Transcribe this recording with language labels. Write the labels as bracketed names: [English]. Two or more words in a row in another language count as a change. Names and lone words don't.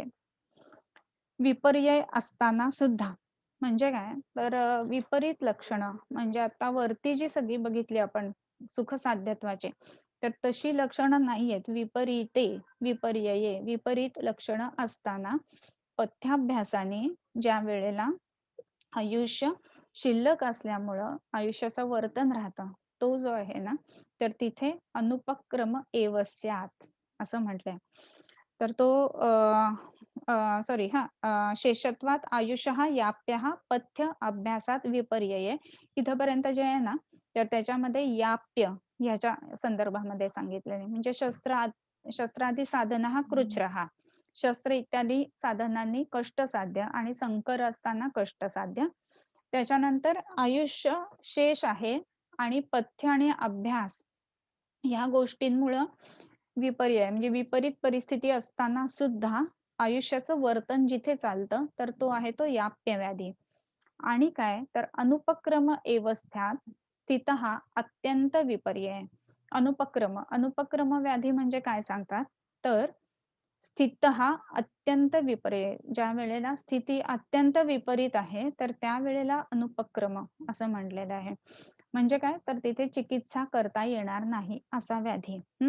[Marathi] विपर्यय असताना सुद्धा म्हणजे काय तर विपरीत लक्षणं म्हणजे आता वरती जी सगळी बघितली आपण सुखसाध्यत्वाचे तर तशी लक्षणं नाहीयेत. [Sanskrit] विपरीते, विपर्यये, [Marathi] विपरीत लक्षणं असताना पथ्याभ्यासाने ज्या वेळेला आयुष्य शिल्लक असल्यामुळं आयुष्याचं वर्तन राहतं. तो जो आहे ना, तर तिथे [Sanskrit] अनुपक्रम एव स्यात् [Marathi] असं म्हटलंय. तर तो सॉरी [Sanskrit] शेषत्वात आयुषः याप्यः पथ्य अभ्यासात विपर्यये. [Marathi] इथपर्यंत जे आहे ना, तर त्याच्यामध्ये याप्य ह्याच्या संदर्भामध्ये सांगितलेलं आहे. [Sanskrit] म्हणजे शस्त्रादी साधनः कृच्छ्रः. [Marathi] शस्त्र इत्यादी साधनांनी कष्टसाध्य आणि संकर असताना कष्टसाध्य. त्याच्यानंतर आयुष्य शेष आहे आणि पथ्य आणि अभ्यास ह्या गोष्टींमुळं विपर्यय म्हणजे विपरीत परिस्थिती असताना सुद्धा आयुष्याचं वर्तन जिथे चालतं तर तो आहे तो याप्य व्याधी. आणि काय तर [Sanskrit] अनुपक्रम एवस्थ्यात स्थितः अत्यंत विपर्यय. [Marathi] अनुपक्रम व्याधी म्हणजे काय सांगतात तर [Sanskrit] स्थितः अत्यंत विपर्यय. [Marathi] ज्यावेळेला स्थिती अत्यंत विपरीत आहे, तर त्यावेळेला अनुपक्रम असं म्हटलेलं आहे. म्हणजे काय? तर तिथे चिकित्सा करता येणार नाही असा व्याधी.